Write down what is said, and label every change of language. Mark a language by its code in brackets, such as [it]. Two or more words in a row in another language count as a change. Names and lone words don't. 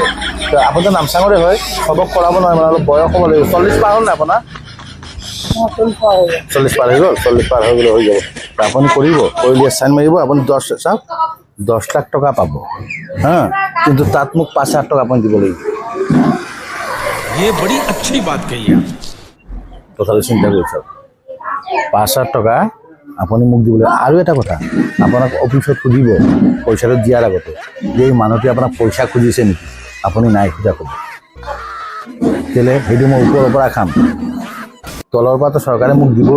[as] তো আপুনিতো নামচাঙৰে হয়, চবক কৰাব নোৱাৰে, মানে অলপ বয়স হ'ব লাগিব। 40 পাৰ হ'ল নে আপোনাৰ? 40 পাৰ হৈ গ'ল। 40 পাৰ হৈ গ'লে হৈ যাব। তো আপুনি কৰিব, কৰিলে চাইন মাৰিব। আপুনি 10 লাখ টকা পাব। কিন্তু তাত মোক 5 লাখ টকা আপুনি দিব লাগিব। [hi] ये बड़ी अच्छी बात कही आप। [as] কথাটো চিন্তা কৰি চাওক, 5 লাখ টকা আপুনি মোক দিব লাগিব। আৰু এটা কথা, আপোনাক অফিচত সুধিব পইচাটো দিয়াৰ আগতে যে এই মানুহটোৱে আপোনাক পইচা খুজিছে নেকি? আপুনি নাই খোজা ক'ব। কেলৈ? সেইটো মই ওপৰৰ পৰা খাম, তলৰ পৰাতো চৰকাৰে মোক দিবই।